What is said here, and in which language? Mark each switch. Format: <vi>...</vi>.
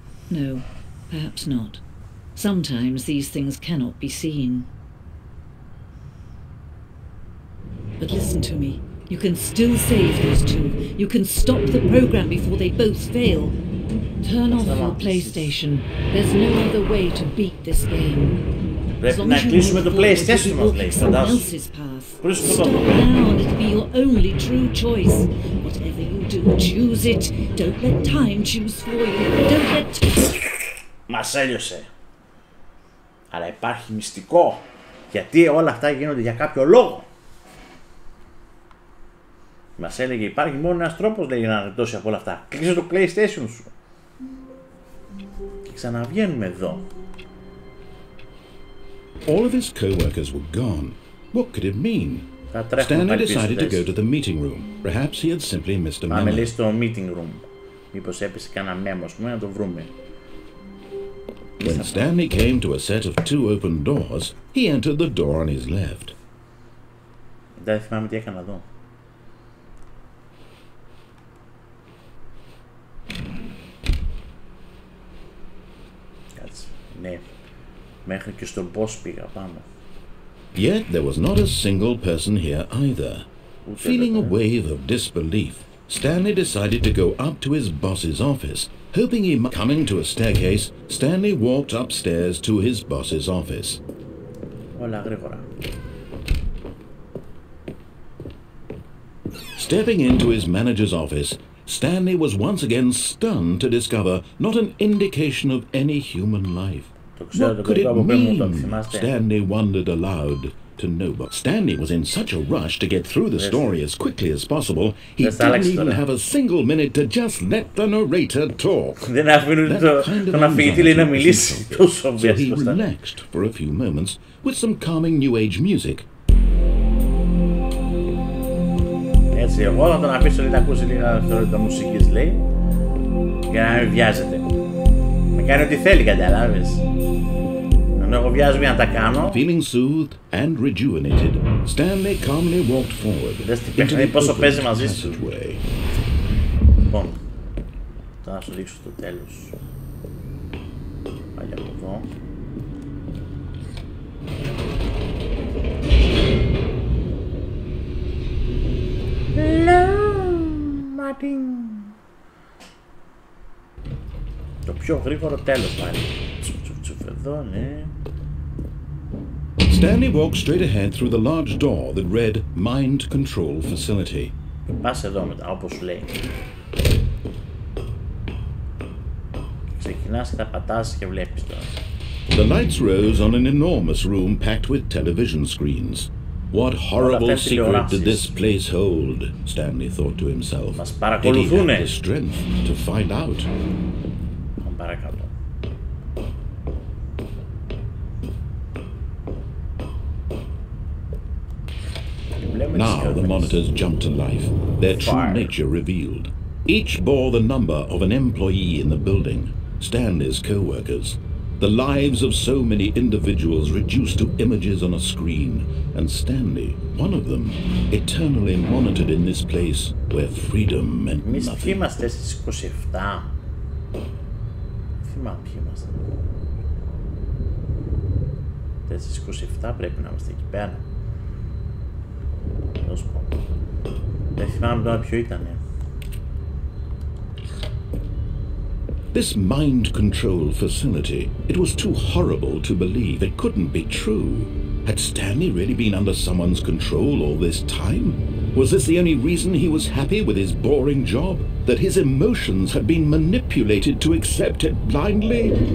<en>No, perhaps not. Sometimes these things cannot be seen. But listen to me. You can still save those two. You can stop the program before they both fail. Turn off your PlayStation. There's no other way to beat this game.</en> <el>Πρέπει να κλείσουμε το PlayStation μας, λέει, φαντάσου.</el> <en>Stop now and it'll be your only true choice. Whatever you do, choose it. Don't let time choose for you. Don't let...</en> <el>Μας έλειωσε. Αλλά υπάρχει μυστικό. Γιατί όλα αυτά γίνονται για κάποιο λόγο. Μας έλεγε υπάρχει μόνο ένας τρόπος, λέει, να γλιτώσει από όλα αυτά. Κλείσε το PlayStation σου. Και ξαναβγαίνουμε εδώ.</el> <en>All of his co-workers were gone. What could it mean? Stanley decided to go to the meeting room. Perhaps he had simply missed a memo.</en> <el>Πάμε, λέει, στο meeting room. Μήπως έπεσε κανένα μέμο, ας πούμε, να το βρούμε.</el> <en>When Stanley came to a set of two open doors, he entered the door on his left.</en> <el>Δεν θυμάμαι τι έκανα εδώ. Κάτσε, ναι. Μέχρι και στον boss πήγα πάνω.</el> <en>Yet there was not a single person here either. Feeling a wave of disbelief, Stanley decided to go up to his boss's office, hoping he might... Coming to a staircase, Stanley walked upstairs to his boss's office.</en> <el>Όλα γρήγορα.</el> <en>Stepping into his manager's office, Stanley was once again stunned to discover not an indication of any human life. What could it mean? Stanley wondered aloud to nobody. Stanley was in such a rush to get through the story as quickly as possible, he didn't even have a single minute to just let the narrator talk. That kind of anxiety so he relaxed for a few moments with some calming new age music.</en> <el>Έτσι, εγώ θα τον αφήσω να ακούσει λίγα το μουσικής, λέει, για να μην βιάζεται. Με κάνει ό,τι θέλει, καταλάβεις. Ενώ εγώ βιάζομαι να τα κάνω.</el> <en>Feeling soothed and rejuvenated, Stanley calmly walked forward.</en> <el>Δες τι παιχνίδι, πόσο παίζει μαζί σου. Λοιπόν, θα να σου δείξω το τέλος. Πάλι από εδώ. Το πιο γρήγορο τέλος πάλι. Εδώ, ναι.</el> <en>Stanley walked straight ahead through the large door that read Mind Control Facility.</en> <el>Πας εδώ μετά, όπως σου λέει. Ξεκινάς και τα πατάς και βλέπεις τώρα.</el> <en>The lights rose on an enormous room packed with television screens. What horrible secret did this place hold? Stanley thought to himself. Did he have the strength to find out?</en> <el>Παρακάτω.</el> <en>Now the monitors jumped to life, their true nature revealed. Each bore the number of an employee in the building, Stanley's co-workers. The lives of so many individuals reduced to images on a screen, and Stanley, one of them, eternally monitored in this place where freedom meant nothing.</en> <el>Είμαστε στις 27. Θυμάμαι ποιοι είμαστε. Στις 27 πρέπει να είμαστε εκεί πέρα. Θα σου πω. Δεν θυμάμαι τώρα ποιο ήτανε.</el> <en>This mind control facility, it was too horrible to believe. It couldn't be true. Had Stanley really been under someone's control all this time? Was this the only reason he was happy with his boring job? That his emotions had been manipulated to accept it blindly?</en>